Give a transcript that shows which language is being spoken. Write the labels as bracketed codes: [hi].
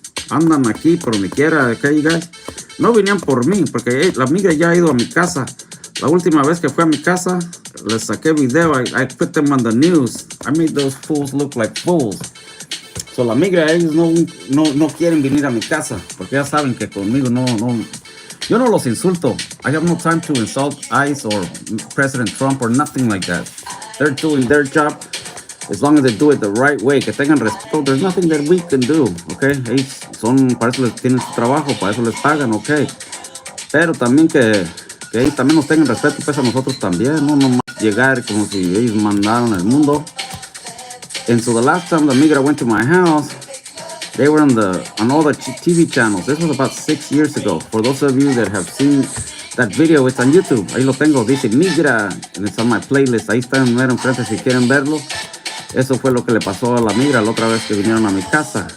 [es] Andan aquí por donde quiera, okay, you guys. No venían por mí, porque la migra ya ha ido a mi casa. La última vez que fue a mi casa, les saqué video. [en] I put them on the news. I made those fools look like fools. [es] So la migra, ellos no quieren venir a mi casa, porque ya saben que conmigo no. Yo no los insulto. [en] I have no time to insult ICE or President Trump or nothing like that. They're doing their job. As long as they do it the right way, [es] que tengan respeto, [en] there's nothing that we can do, okay? [es] Para eso les tienen su trabajo, para eso les pagan, okay? Pero también que ellos también nos tengan respeto, pues a nosotros también, no nomás llegar como si ellos mandaron el mundo. [en] And so the last time the migra went to my house, they were on all the TV channels. This was about 6 years ago. For those of you that have seen that video, it's on YouTube. [es] Ahí lo tengo, dice migra, [en] and it's on my playlist. [es] Ahí está en mero enfrente si quieren verlo. Eso fue lo que le pasó a la migra la otra vez que vinieron a mi casa.